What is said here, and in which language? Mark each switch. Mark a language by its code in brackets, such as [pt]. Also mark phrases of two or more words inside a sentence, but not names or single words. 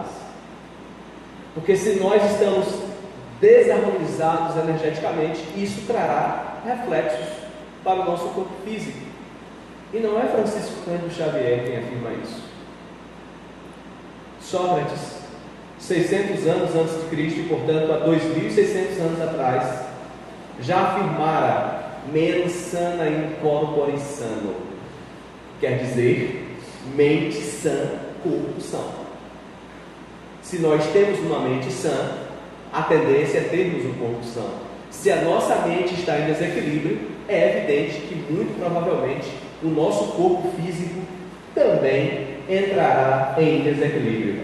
[pt] Porque se nós estamos desarmonizados energeticamente, isso trará reflexos para o nosso corpo físico. E não é Francisco Cândido Xavier quem afirma isso. Sócrates, 600 anos antes de Cristo, e portanto há 2.600 anos atrás, já afirmara [la] mens sana in corpore sano, [pt] quer dizer, mente sã, corpo são. Se nós temos uma mente sã, a tendência é termos um corpo são. Se a nossa mente está em desequilíbrio, é evidente que muito provavelmente o nosso corpo físico também entrará em desequilíbrio.